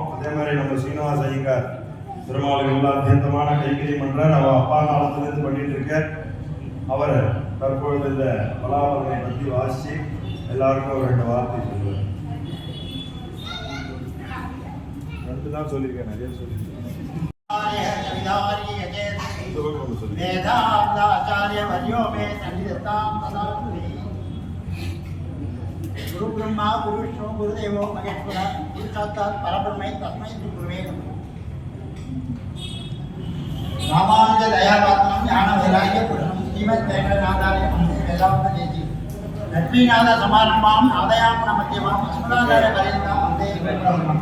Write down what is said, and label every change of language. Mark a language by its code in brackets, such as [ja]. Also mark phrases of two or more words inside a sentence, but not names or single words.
[ta] அதே மாதிரி நம்ம சீனிவாச ஐயங்கார் பெருமாளுக்கு எல்லா தீர்த்தமான கைங்கரியம் பண்றார். அவ அப்பா காலத்துல இருந்து பண்ணிட்டு இருக்க. அவர் தற்பொழுது இந்த பலாபலனை பற்றி வாசித்து எல்லாருக்கும் ஒரு 2 வார்த்தை சொல்லுவேன். 2 தான் சொல்லியிருக்கேன், நிறைய சொல்லியிருக்கேன். [sa] गुरु ब्रह्मा गुरु विष्णु गुरुदेवो महेश्वर गुरु साक्षात् परब्रह्मै तस्मै श्री गुरुवे नमः. रामानुज दयापात्रं ज्ञान वैराग्य पूर्णं श्रीमद् वेंकटनाथार्य वन्दे वेदान्तदेशी लक्ष्मीनाथ समारम्भां नादयामुन मध्यमाम् अस्मदाचार्य पर्यन्तां वन्दे गुरुपरम्पराम्.